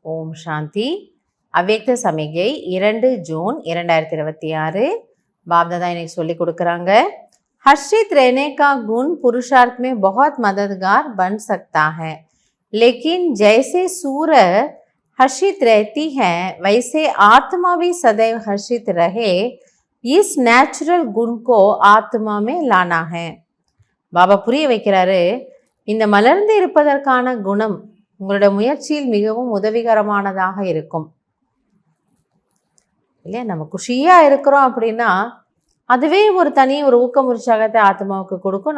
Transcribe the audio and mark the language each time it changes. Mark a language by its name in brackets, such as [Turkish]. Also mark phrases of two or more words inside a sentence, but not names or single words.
[Hindi] ओम शान्ति. [Tamil] அவ்யக்த சமிகை 2 ஜூன் 2026 बाप-दादा இன்னைக்கு சொல்லி கொடுக்குறாங்க. [Hindi] हर्षित रहने का गुण पुरुषार्थ में बहुत मददगार बन सकता है, लेकिन जैसे सूर्य हर्षित रहती है वैसे आत्मा भी सदैव हर्षित रहे, इस नेचुरल गुण को आत्मा में लाना है. [Tamil] பாபா புரிய வைக்கிறாரு, இந்த மலர்ந்து இருப்பதற்கான குணம் உங்களோட முயற்சியில் மிகவும் உதவிகரமானதாக இருக்கும் இல்லையா. நம்ம குஷியா இருக்கிறோம் அப்படின்னா அதுவே ஒரு தனி ஒரு ஊக்கம் உற்சாகத்தை ஆத்மாவுக்கு கொடுக்கும்.